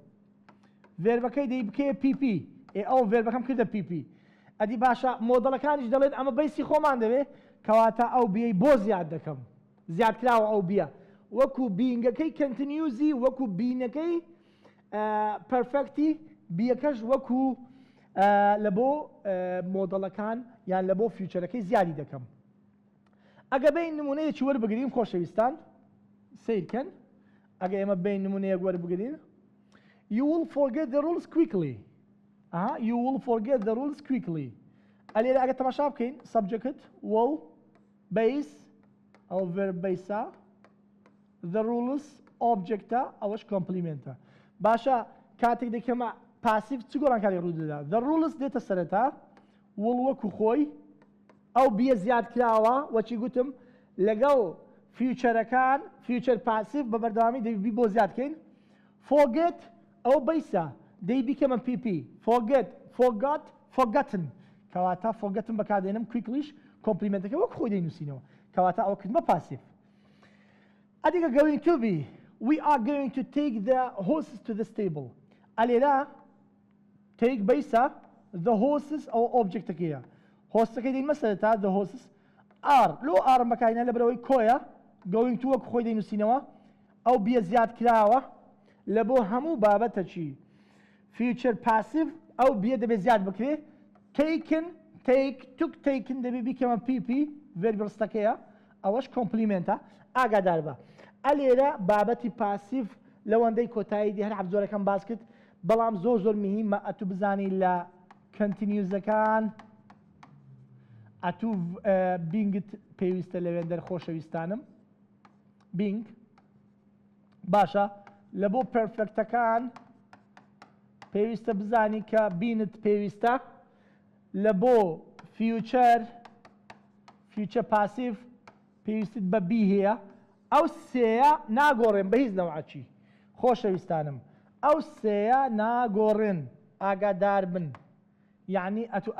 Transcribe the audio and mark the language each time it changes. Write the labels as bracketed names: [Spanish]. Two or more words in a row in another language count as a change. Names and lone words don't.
[Kurdish] ڤێربەکەی دەی بکەیە پیپی ئەو ڤێربەکەم کردە پیپی ئەدی باشە مۆدەڵەکانیش دەڵێن ئەمە بەیسی خۆمان دەوێ کەواتە ئەو بیەی بۆ زیاد دەکەم زیادکراوە ئەو بیە وەکو بینگەکەی کەنتینیوزی وەکو بینەکەی پەرفەکتی بیەکەش وەکو لە بۆ مۆدەڵەکان یان لە بۆ فیوچەرەکەی زیادی دەکەم ئەگە بین نمونەیەکی وەربگرین خۆشەویستان سیرکەن ئەگە ئێمە بین نمونەیەک وەربگرین [English] you will forget the rules quickly you will forget the rules quickly [Kurdish] ئەلێرە ئەگە تەماشا بکەین [English] subject will base [Kurdish] ئەو [English] verb base the rules object [Kurdish] ئەوەش complement باشە کاتێک دەکەمە پاسیڤ چ گۆڕانکاری ڕوو دەدا [English] the rules [Kurdish] دێتە سەرەتا will وەکو خۆی ئەو بیە زیاد کراوە وەچی گوتم لەگەڵ فیوچەرەکان فیوچەر پاسیڤ بە بەردەوامی دەبی بۆ زیادکەین forget ئەو بەیسە دەی بیکەمە پیپی [English] forget forgot forgotten [Kurdish] کەواتە forgotten بەکاردێنم quicklyش کۆمپلیمنتەکە وەک خۆی دەینووسینەوە کەواتە ئەوە کردمە پاسیڤ ئەدیگە [English] going to be we are going to take the horses to the stable [Kurdish] ئەلێرە take بەیسە [English] the horses [Kurdish] ئەو ئۆبجێکتەکەیە هۆستەکەی دەینمە سەرەتا [English] the horses are [Kurdish] لۆ ئارم بەکارهێنا لە بەرەوەی کۆیە [English] going to [Kurdish] وەک خۆی دەینووسینەوە ئەو بیە زیاد کراوە لە بۆ هەموو بابەتە چی [English] future passive [Kurdish] ئەو بیە دەبێت زیاد بکرێ [English] taken take took taken [Kurdish] دەبێت بیکەمە [English] pp verb [Kurdish] ڕستەکەیە ئەوەش کۆمپلیمنتە ئاگادار بە ئەلێرە بابەتی پاسیڤ لەوەندەی کۆتایی دی هەر حەفزۆرەکەم باس کرد بەڵام زۆر زۆر مهمە ئەتوو بزانی لە کەنتینیوزەکان ئەتوو بینگت پێویستە لەوێندەر خۆشەویستانم بینگ باشە لە بۆ پەرفێکتەکان پێویستە بزانی کە بینت پێویستە لە بۆ فیوچەر پاسیڤ پێویستت بە بی هەیە ئەو سێیە ناگۆڕێن بە هیچ نەوعەچی خۆشەویستانم ئەو سێیە ناگۆڕێن ئاگادار بن یعنی ئەتوو